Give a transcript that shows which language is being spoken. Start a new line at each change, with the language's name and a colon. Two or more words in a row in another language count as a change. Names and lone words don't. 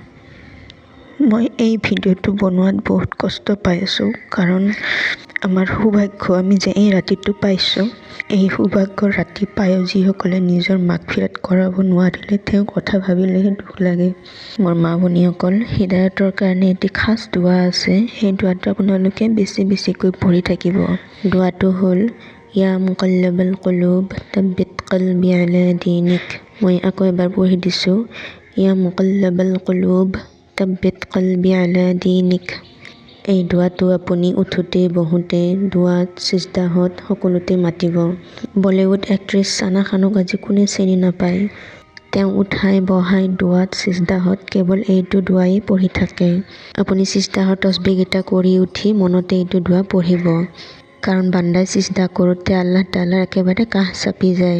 Assamese: মই এই ভিডিঅ'টো বনোৱাত বহুত কষ্ট পাই আছোঁ, কাৰণ আমাৰ সৌভাগ্য আমি যে এই ৰাতিটো পাইছোঁ। এই সৌভাগ্যৰ ৰাতি পায়ো যিসকলে নিজৰ মাগফিৰাত কৰাব নোৱাৰিলে, তেওঁ কথা ভাবিলেহে দুখ লাগে। মোৰ মা ভনীসকল, হিদায়তৰ কাৰণে এটি খাস দুৱা আছে। সেই দুৱাটো আপোনালোকে বেছি বেছিকৈ পঢ়ি থাকিব। দুৱাটো হ'ল,
Arabic: يا مقلب القلوب ثبت قلبي على دينك.
Assamese: মই আকৌ এবাৰ পঢ়ি দিছোঁ,
Arabic: يا مقلب القلوب ثبت قلبي على دينك.
Assamese: এই দুৱাটো আপুনি উঠোতে বহোতে দুৱাত সিজদাহত সকলোতে মাতিব।
English: Bollywood actress
Assamese: সানা খানক আজি কোনে চিনি নাপায়। তেওঁ উঠাই বহাই দুৱাত সিজদাহত কেৱল এইটো দুৱাই পঢ়ি থাকে। আপুনি সিজদাহৰ তসবিহকেইটা কৰি উঠি মনতে এইটো দুৱা পঢ়িব, কাৰণ বান্দাই সিজদা কৰোঁতে
Arabic: الله تعالى
Assamese: একেবাৰে কাষ চাপি যায়।